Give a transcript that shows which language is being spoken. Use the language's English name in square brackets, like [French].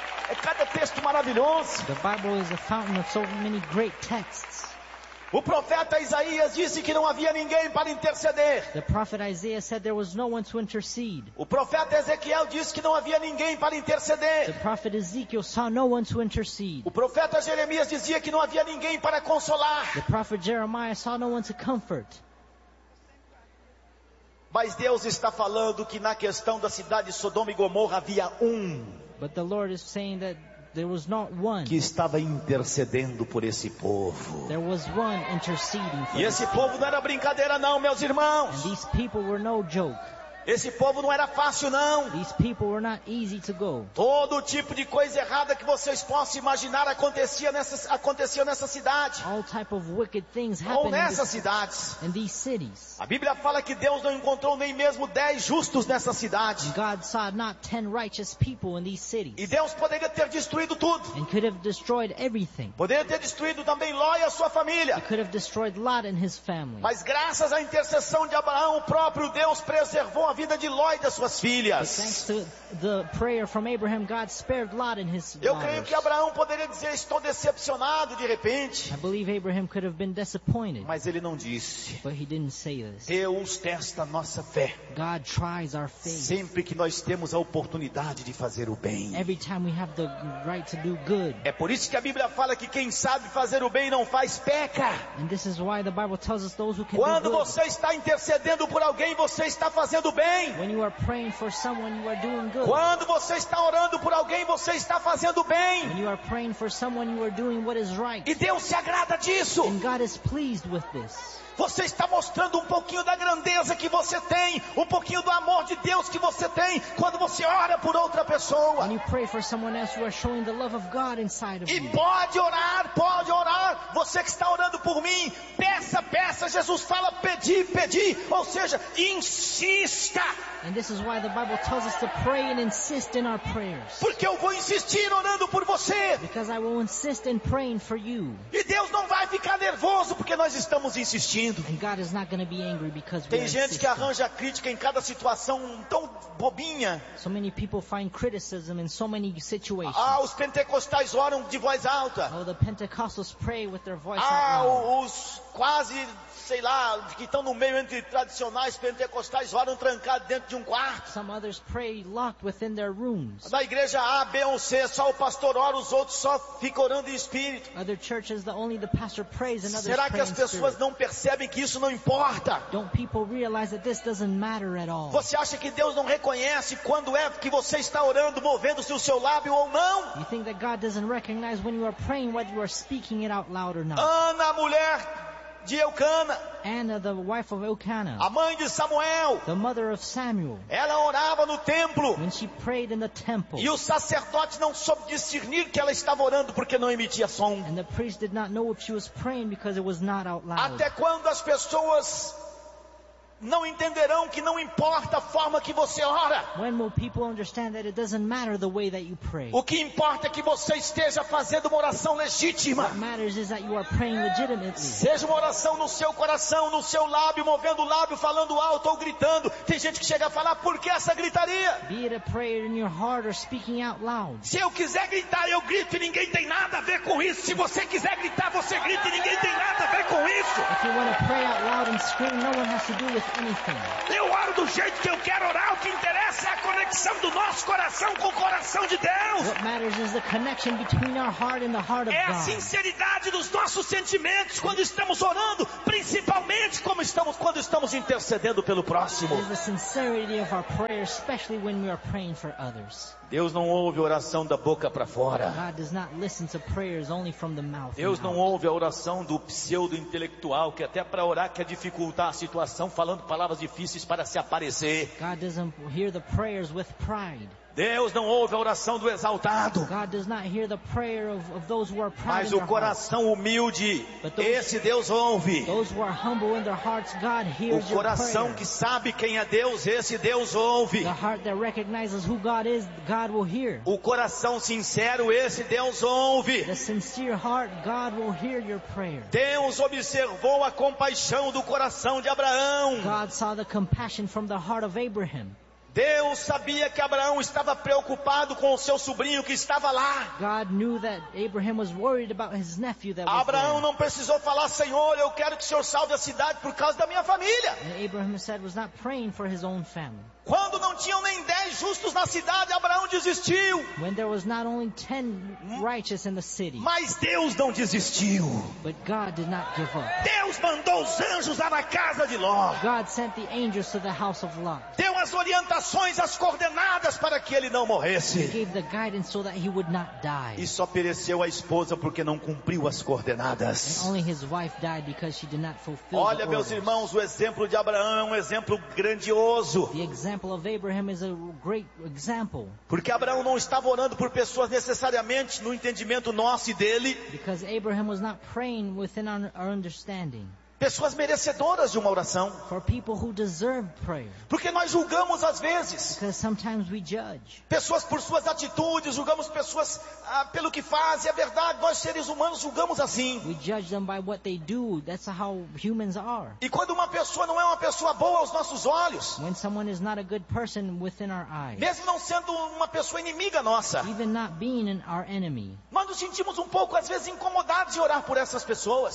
[Portuguese] É cada texto maravilhoso. [English] The Bible is a fountain of so many great texts. [Portuguese] O profeta Isaías disse que não havia ninguém para interceder. [English] The prophet Isaiah said there was no one to intercede. [Portuguese] O profeta Ezequiel disse que não havia ninguém para interceder. [English] The prophet Ezekiel saw no one to intercede. [Portuguese] O profeta Jeremias dizia que não havia ninguém para consolar. [English] The prophet Jeremiah saw no one to comfort. [Portuguese] Mas Deus está falando que na questão da cidade de Sodoma e Gomorra havia um. [English] But the Lord is saying that there was not one [Portuguese] que estava intercedendo por esse povo. [English] There was one interceding for [Portuguese] e esse povo não era brincadeira não, meus irmãos. [English] And these people were no joke. [Portuguese] Esse povo não era fácil não. [English] These people were not easy to go. [Portuguese] Todo tipo de coisa errada que vocês possam imaginar acontecia nessa cidade. [English] All type of wicked things happened. [Portuguese] Ou nessas cidades. [English] In these cities. [Portuguese] A Bíblia fala que Deus não encontrou nem mesmo 10 justos nessa cidade. [English] God saw not 10 righteous people in these cities. [Portuguese] E Deus poderia ter destruído tudo. [English] And could have destroyed everything. [Portuguese] Poderia ter destruído também Ló e a sua família. [English] He could have destroyed Lot and his family. [Portuguese] Mas graças à intercessão de Abraão, o próprio Deus preservou a vida de Ló e das suas filhas. [English] The prayer from Abraham, God spared Lot and his daughters. [Portuguese] Eu creio que Abraão poderia dizer, estou decepcionado de repente. [English] I believe Abraham could have been disappointed. [Portuguese] Mas ele não disse. [English] But he didn't say this. [Portuguese] Deus testa a nossa fé. [English] God tries our faith. [Portuguese] Sempre que nós temos a oportunidade de fazer o bem. [English] Every time we have the right to do good. [Portuguese] É por isso que a Bíblia fala que quem sabe fazer o bem não faz peca. [English] And this is why the Bible tells us those who can [Portuguese] quando [English] do good. [Portuguese] Você está intercedendo por alguém, você está fazendo bem. [English] When you are praying for someone, you are doing [Portuguese] quando você está orando por alguém, você está fazendo bem. [English] When you are praying for someone, you are doing what is right. [Portuguese] E Deus se agrada disso. [English] And God is pleased with this. [Portuguese] Você está mostrando um pouquinho da grandeza que você tem, um pouquinho do amor de Deus que você tem quando você ora por outra pessoa. [English] When you pray for someone else, you are showing the love of God inside of [Portuguese] you. E pode orar, você que está orando por mim, peça, Jesus fala, pedi, ou seja, insista. [English] And this is why the Bible tells us to pray and insist in our prayers. [Portuguese] Porque eu vou insistir orando por você. [English] Because I will insist in praying for you. [Portuguese] E Deus não vai ficar nervoso porque nós estamos insistindo. [English] And God is not going to be angry because we're insisting. [Portuguese] Tem gente que arranja crítica em cada situação tão bobinha. [English] So many people find criticism in so many situations. [Portuguese] Ah, os pentecostais oram de voz alta. [English] Oh, the Pentecostals pray with their voice loud. [Portuguese] Ah, os quase, sei lá, que estão no meio entre tradicionais pentecostais oram trancados dentro de um quarto. [English] Some others pray locked within their rooms. [Portuguese] Na igreja A, B ou C, só o pastor ora, os outros só ficam orando em espírito. [English] Other churches, only the pastor prays and others pray. [Portuguese] Será que as pessoas não percebem que isso não importa? [English] Don't people realize that this doesn't matter at all? [Portuguese] Você acha que Deus não reconhece quando é que você está orando, movendo-se o seu lábio ou não? [English] You think that God doesn't recognize when you are praying whether you are speaking it out loud or not? [Portuguese] Ana, mulher de Eucana. [English] Anna, the wife of Elkanah, [Portuguese] a mãe de Samuel, [English] the mother of Samuel, [Portuguese] ela orava no templo, [English] when she prayed in the temple, [Portuguese] e o sacerdote não soube discernir que ela estava orando porque não emitia som. [English] And the priest did not know if she was praying because it was not out loud. [Portuguese] Até quando as pessoas não entenderão que não importa a forma que você ora. [English] When will people understand that it doesn't matter the way that you pray? [Portuguese] O que importa é que você esteja fazendo uma oração legítima. [English] What matters is that you are praying legitimately. [Portuguese] Seja uma oração no seu coração, no seu lábio, movendo o lábio, falando alto ou gritando. Tem gente que chega a falar, por que essa gritaria? [English] Be it a prayer in your heart or speaking out loud. [Portuguese] Se eu quiser gritar, eu grito e ninguém tem nada a ver com isso. Se você quiser gritar, você grita e ninguém tem nada a ver com isso. [English] If you want to pray out loud and scream, no one has to do with [Portuguese] eu oro do jeito que eu quero orar. O que interessa é a conexão do nosso coração com o coração de Deus. [English] What matters is the connection between our heart and the heart of God. [Portuguese] É a sinceridade dos nossos sentimentos quando estamos orando, principalmente quando estamos intercedendo pelo próximo. [English] It is the sincerity of our prayer, especially when we are praying for others. [Portuguese] Deus não ouve oração da boca para fora. [English] God does not listen to prayers only from the mouth. [Portuguese] Deus não ouve a oração do pseudo-intelectual que até para orar quer dificultar a situação falando palavras difíceis para se aparecer. [English] God doesn't hear the prayers with pride. [Portuguese] Deus não ouve a oração do exaltado. [English] God does not hear the prayer of those who are proud. [Portuguese] Mas o coração humilde, esse Deus ouve. [English] Those who are humble in their hearts, God hears your prayer. [Portuguese] O coração que sabe quem é Deus, esse Deus ouve. [English] The heart that recognizes who God is, God will hear. [Portuguese] O coração sincero, esse Deus ouve. [English] The sincere heart, God will hear your prayer. [Portuguese] Deus observou a compaixão do coração de Abraão. [English] God saw the compassion from the heart of Abraham. [Portuguese] Deus sabia que Abraão estava preocupado com o seu sobrinho que estava lá. [English] God knew that Abraham was worried about his nephew that was there. [Portuguese] Abraão não precisou falar: Senhor, eu quero que o Senhor salve a cidade por causa da minha família. [English] And Abraham said was not praying for his own family. [Portuguese] Quando não tinham nem 10 justos na cidade, Abraão desistiu. [English] When there was not only 10 righteous in the city. [Portuguese] Mas Deus não desistiu. [English] But God did not give up. [Portuguese] Deus mandou os anjos lá na casa de Ló. [English] God sent the angels to the house of Lot. [Portuguese] Deu as orientações, as coordenadas para que ele não morresse. [English] He gave the guidance so that he would not die. [Portuguese] E só pereceu a esposa porque não cumpriu as coordenadas. [English] And only his wife died because she did not fulfill. [Portuguese] Olha, meus irmãos, o exemplo de Abraão é um exemplo grandioso. [English] The example of Abraham is a great example. [Portuguese] Porque Abraão não estava orando por pessoas necessariamente no entendimento nosso e dele. [English] Because Abraham was not praying within our understanding. [Portuguese] Pessoas merecedoras de uma oração. [English] For people who deserve prayer. [Portuguese] Porque nós julgamos às vezes. [English] Because sometimes we judge. [Portuguese] Pessoas por suas atitudes, julgamos pessoas pelo que fazem. É verdade, nós seres humanos julgamos assim. [English] We judge them by what they do. That's how humans are. [Portuguese] E quando uma pessoa não é uma pessoa boa aos nossos olhos. [English] When someone is not a good person within our eyes. [Portuguese] Mesmo não sendo uma pessoa inimiga nossa. [English] Even not being an our enemy. [Portuguese] Mas nos sentimos um pouco às vezes incomodados de orar por essas pessoas.